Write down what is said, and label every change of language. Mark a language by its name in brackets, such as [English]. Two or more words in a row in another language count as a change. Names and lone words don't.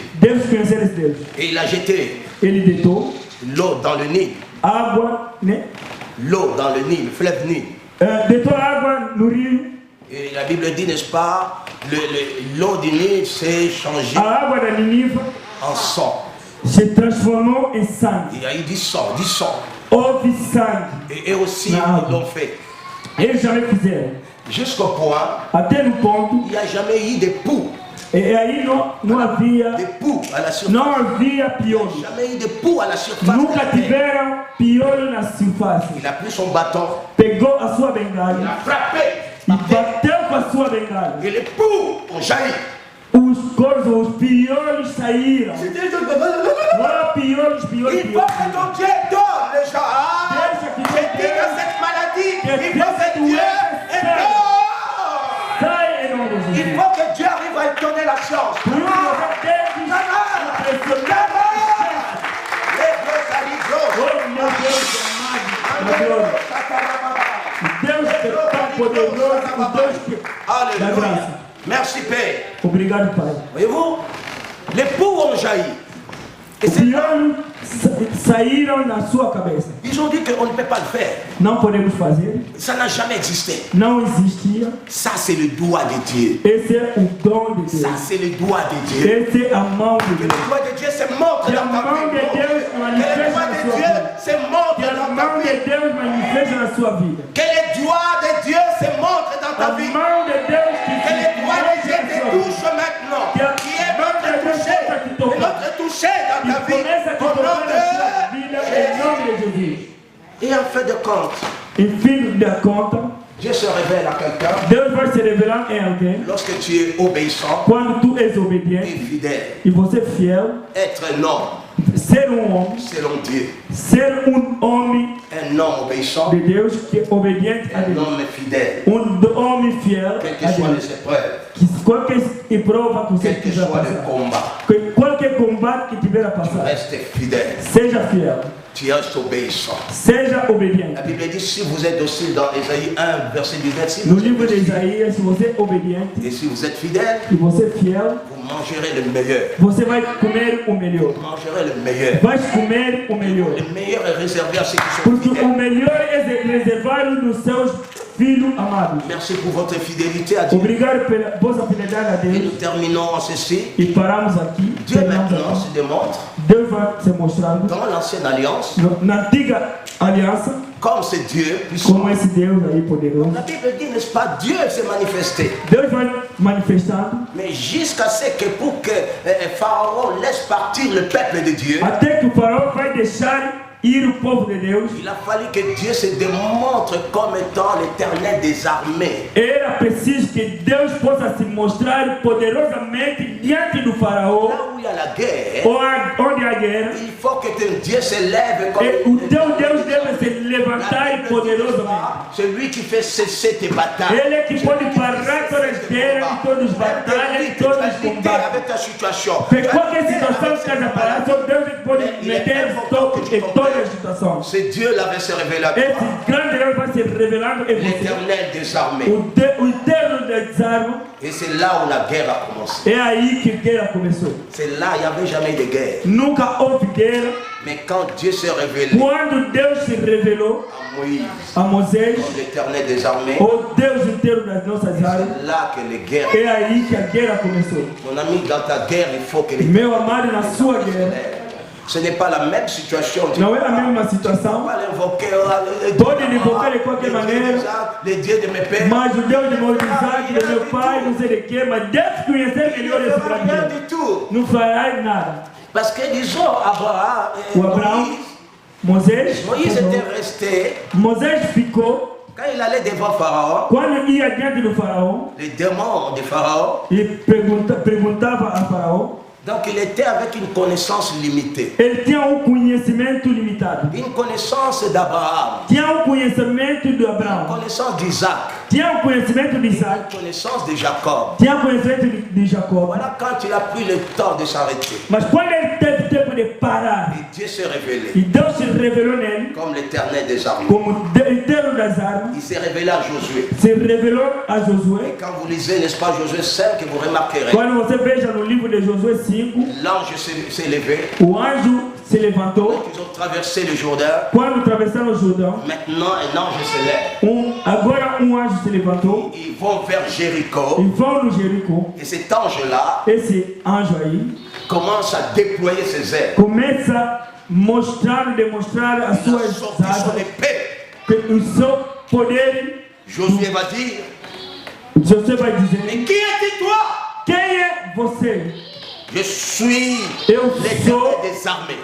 [French] Et il a jeté l'eau dans le Nil. L'eau dans le Nil, le fleuve Nil. Et la Bible dit, n'est-ce pas, l'eau du Nil s'est changée en sang. [Portuguese] Se transformou em sangue. [French] Il y a eu du sang, du sang. [Portuguese] Houve sangue. [French] Et aussi, ils l'ont fait. [Portuguese] Eles jamais fizeram. [French] Jusqu'au point, [Portuguese] até no ponto, [French] il n'y a jamais eu de poux. [Portuguese] E aí não havia [French] de poux à la surface. [Portuguese] Não havia piolho. [French] Il n'y a jamais eu de poux à la surface. [Portuguese] Nunca tiveram piolho na surface. [French] Il a pris son bâton. [Portuguese] Pegou a sua bengala. [French] Il a frappé. [Portuguese] E bateu com a sua bengala. [French] Et les poux ont jailli. [Portuguese] Os piolhos saíram. Piolhos. [French] Il faut que ton Dieu donne les gens. [Portuguese] Deixa que [French] Dieu donne cette maladie. Il faut que Dieu il faut que Dieu arrive à donner la science. Alléluia. Merci Père. [Portuguese] Obrigado, Pai. [French] Voyez-vous, les poux ont jailli. [Portuguese] Et saíram na sua cabeça. [French] Ils ont dit qu'on ne peut pas le faire. [Portuguese] Não podemos fazer. [French] Ça n'a jamais existé. [Portuguese] Não existia. [French] Ça c'est le doigt de Dieu. [Portuguese] Esse é o dom de Deus. [French] Ça c'est le doigt de Dieu. [Portuguese] Esse é a mão de Deus. [French] Le doigt de Dieu se montre dans ta vie. Le doigt de Dieu se montre dans ta vie. [Portuguese] Que Deus manifesta na sua vida. [French] Que le doigt de Dieu se montre dans ta vie. Que le doigt de Dieu te touche maintenant. Qui est notre touché. Notre touché dans ta vie. Au nom de Jésus. Et en fin de compte, Dieu se révèle à quelqu'un. [Portuguese] Deus vai se revelar em alguém. [French] Lorsque tu es obéissant. [Portuguese] Quando tu és obediente. [French] Et fidèle. [Portuguese] E você fiel. [French] Être un homme. [Portuguese] Ser homem. [French] Selon Dieu. [Portuguese] Ser homem. [French] Un homme obéissant. [Portuguese] De Deus que é obediente a Deus. [French] Un homme fidèle. [Portuguese] Homem fiel. [French] Quelles que soient les épreuves. [Portuguese] Qualquer prova que você tiver a passar. Qualquer combate que tiver a passar. [French] Reste fidèle. [Portuguese] Seja fiel. [French] Tu es obéissant. [Portuguese] Seja obediente. [French] La Bible dit si vous êtes docile dans Ésaïe 1, verset 17. [Portuguese] No livro de Isaías, se você é obediente. [French] Et si vous êtes fidèle. [Portuguese] E você é fiel. [French] Vous mangerez le meilleur. [Portuguese] Você vai comer o melhor. [French] Vous mangerez le meilleur. [Portuguese] Vai comer o melhor. [French] Le meilleur est réservé à ceux qui sont [Portuguese] Porque [French] fidèles. [Portuguese] o melhor é reservado nos seus filhos amados. [French] Merci pour votre fidélité à Dieu. [Portuguese] Obrigado pela vossa fidelidade a Deus. [French] Et nous terminons en ceci. [Portuguese] E paramos aqui. [French] Dieu maintenant se démontre. [Portuguese] Deus vai se mostrando. [French] Dans l'ancienne alliance. [Portuguese] Na antiga aliança. [French] Comme c'est Dieu puissant. [Portuguese] Como esse Deus aí poderoso. [French] La Bible dit, n'est-ce pas, Dieu s'est manifesté. [Portuguese] Deus vai manifestando. [French] Mais jusqu'à ce que pour que Pharaon laisse partir le peuple de Dieu. [Portuguese] Até que o faraó vai deixar ir o povo de Deus. [French] Il a fallu que Dieu se démontre comme étant l'Éternel des armées. [Portuguese] Era preciso que Deus possa se mostrar poderosamente diante do faraó. [French] Là où il y a la guerre. [Portuguese] Onde há guerra. [French] Il faut que ton Dieu se lève comme. [Portuguese] E o teu Deus deve se levantar poderosamente. [French] Celui qui fait cesser tes batailles. [Portuguese] Ele é que pode parar todas as guerras, todas as batalhas, todos os combates. [French] Avec ta situation. [Portuguese] Qualquer situação que esteja parada, só Deus é que pode meter stop em todas as situações. [French] C'est Dieu là va se révéler à toi. [Portuguese] Esse grande Deus vai se revelando em você. [French] L'Éternel des armées. [Portuguese] O eterno das armas. [French] Et c'est là où la guerre a commencé. [Portuguese] É aí que a guerra começou. [French] C'est là, il n'y avait jamais de guerre. [Portuguese] Nunca houve guerra. [French] Mais quand Dieu s'est révélé. [Portuguese] Quando Deus se revelou a Moisés, [French] comme l'Éternel des armées, [Portuguese] o Deus inteiro das nossas armas, [French] c'est là que les guerres. [Portuguese] É aí que a guerra começou. [French] Mon ami, dans ta guerre, il faut que les. [Portuguese] Meu amado, na sua guerra. [French] Ce n'est pas la même situation. [Portuguese] Não é a mesma situação. Pode invocar de qualquer maneira. Mas o Deus de Isaac, de meu pai, não sei de quê, mas deve conhecer melhor esse grande Deus. Não fará nada. [French] Parce que disons Abraão, Moisés était resté. [Portuguese] Moisés ficou. [French] Quand il allait devant Pharaon, [Portuguese] quando ia diante do faraó, [French] les démons de Pharaon, [Portuguese] e perguntava a faraó. [French] Donc il était avec une connaissance limitée. [Portuguese] Ele tinha conhecimento limitado. [French] Une connaissance d'Abraham. [Portuguese] Tinha conhecimento de Abraão. [French] Une connaissance d'Isaac. [Portuguese] Tinha conhecimento de Isaac. [French] Une connaissance de Jacob. [Portuguese] Tinha conhecimento de Jacob. [French] Voilà quand il a pris le temps de s'arrêter. [Portuguese] Mas quando ele teve tempo de parar, [French] et Dieu s'est révélé. [Portuguese] E Deus se revelou nele. [French] Comme l'Éternel des armées. [Portuguese] Como Eterno das armas. [French] Il s'est révélé à Josué. [Portuguese] Se revelou a Josué. [French] Et quand vous lisez, n'est-ce pas, Josué 5, vous remarquerez. [Portuguese] Quando você veja no livro de Josué 5, [French] l'ange s'est levé. [Portuguese] O anjo se levantou. [French] Ils ont traversé le Jourdain. [Portuguese] Quando atravessaram o Jordão. [French] Maintenant, un ange se lève. [Portuguese] Agora anjo se levantou. [French] Ils vont vers Jéricho. [Portuguese] Ils vão no Jericó. [French] Et cet ange-là. [Portuguese] Esse anjo aí. [French] Commence à déployer ses ailes. [Portuguese] Começa demonstrar as suas asas. O seu poder. [French] Josué va dire. [Portuguese] Josué vai dizer. [French] Mais qui es-tu toi? [Portuguese] Quem é você? [French] Je suis l'Éternel des armées.